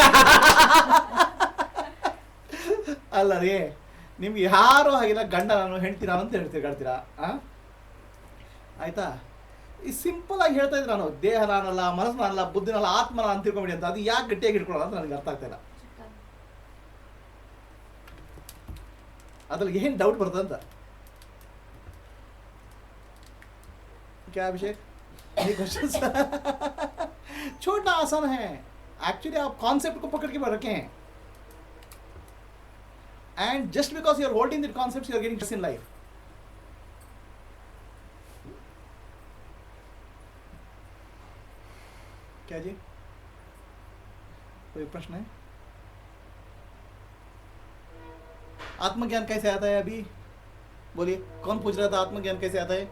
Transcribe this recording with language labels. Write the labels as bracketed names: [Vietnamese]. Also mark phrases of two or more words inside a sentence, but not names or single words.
[Kannada] ಅಲ್ಲ ರೀ ನಿಮ್ಗೆ ಯಾರು ಹಾಗಿಲ್ಲ ಗಂಡ ನಾನು ಹೆಂಡ್ತಿ ನಾನು ಅಂತ ಹೇಳ್ತೀರಾ ಆಯ್ತಾ? ಈ ಸಿಂಪಲ್ ಆಗಿ ಹೇಳ್ತಾ ಇದ್ರೆ ನಾನು ದೇಹ ನಾನಲ್ಲ ಮನಸ್ಸು ನಾನಲ್ಲ ಬುದ್ಧಿ ನಾನಲ್ಲ ಆತ್ಮ ನಾನು ಅಂತ ತಿಳ್ಕೊಂಬಿಡಿ ಅಂತ ಅದು ಯಾಕೆ ಗಟ್ಟಿಯಾಗಿ ಇಟ್ಕೊಳ್ಳೋಣ ಅಂತ ನನಗೆ ಅರ್ಥ ಆಗ್ತಾ ಇಲ್ಲ। ಅದ್ರಲ್ಲಿ ಏನು ಡೌಟ್ ಬರ್ತದೆ ಅಂತ [Hindi] क्या अभिषेक ये क्वेश्चन छोटा आसान है एक्चुअली आप कॉन्सेप्ट को पकड़ के रखे हैं [English] and just because you are holding that concepts you are getting success in life। [Hindi] क्या जी कोई प्रश्न है? आत्मज्ञान कैसे आता है अभी बोलिए कौन पूछ रहा था आत्मज्ञान कैसे आता है?